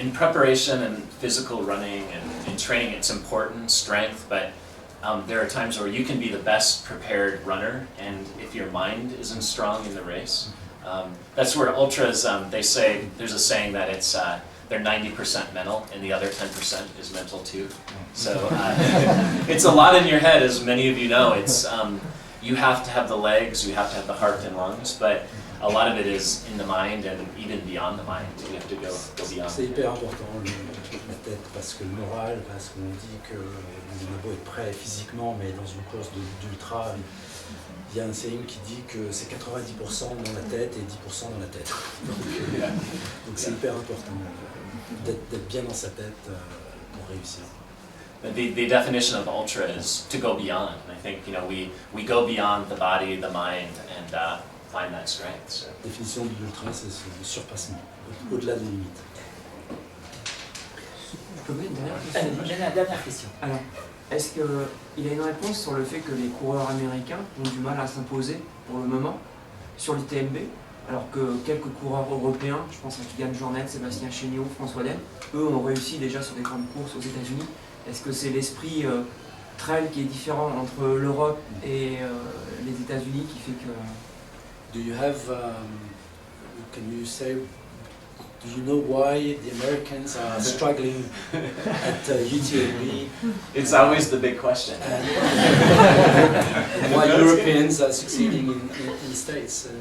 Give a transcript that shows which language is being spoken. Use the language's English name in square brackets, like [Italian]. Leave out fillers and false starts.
[English] In preparation and physical running and training, it's important, strength, but there are times where you can be the best prepared runner, and if your mind isn't strong in the race, that's where ultras, they say, there's a saying that it's they're 90% mental and the other 10% is mental too. So it's a lot in your head, as many of you know. It's you have to have the legs, you have to have the heart and lungs, but a lot of it is in the mind and even beyond the mind. You have to go beyond. [French] C'est hyper important, peut-être parce que le moral, parce qu'on dit que on a beau être prêt physiquement, mais dans une course d'ultra, il y a un saying qui dit que c'est 90% dans la tête et 10% dans la tête. Donc c'est hyper important d'être bien dans sa tête pour réussir. [English] The definition of ultra is to go beyond. I think we go beyond the body, the mind, and find that strength. So. [French] La définition de l'ultra, c'est le surpassement, au-delà des limites. Je peux mettre une dernière question. Alors, est-ce qu'il a une réponse sur le fait que les coureurs américains ont du mal à s'imposer pour le moment sur l'ITMB, alors que quelques coureurs européens, je pense à Kylian Jornet, Sébastien Chéniaud, François Den, eux ont réussi déjà sur des grandes courses aux États-Unis. Est-ce que c'est l'esprit trail qui est différent entre l'Europe et les États-Unis qui fait que... [English] Do you have, can you say, do you know why the Americans are struggling at UTMB? It's always the big question. And why Europeans are succeeding in the States?